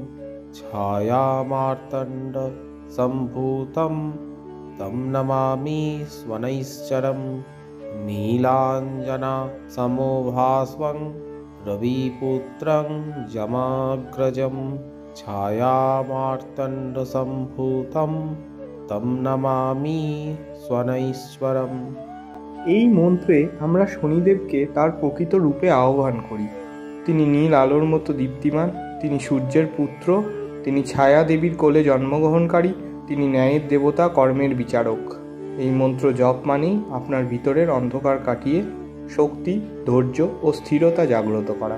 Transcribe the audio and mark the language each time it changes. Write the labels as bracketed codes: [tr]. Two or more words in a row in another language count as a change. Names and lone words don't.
[sa] छायामार्तण्डसम्भूतं तं नमामि स्वनैश्वरं नीलाञ्जनासमोभास्वं रविपुत्रं जमाग्रजं छायामार्तण्डसम्भूतं तं नमामि स्वनैश्वरम्। [bn] এই মন্ত্রে আমরা শনিদেবকে তার প্রকৃত রূপে আহ্বান করি। তিনি নীল আলোর মতো দীপ্তিমান, তিনি সূর্যের পুত্র, তিনি ছায়া দেবীর কোলে জন্মগ্রহণকারী, তিনি ন্যায়ের দেবতা, কর্মের বিচারক। এই মন্ত্র জপ মানেই আপনার ভিতরের অন্ধকার কাটিয়ে শক্তি, ধৈর্য ও স্থিরতা জাগ্রত করা।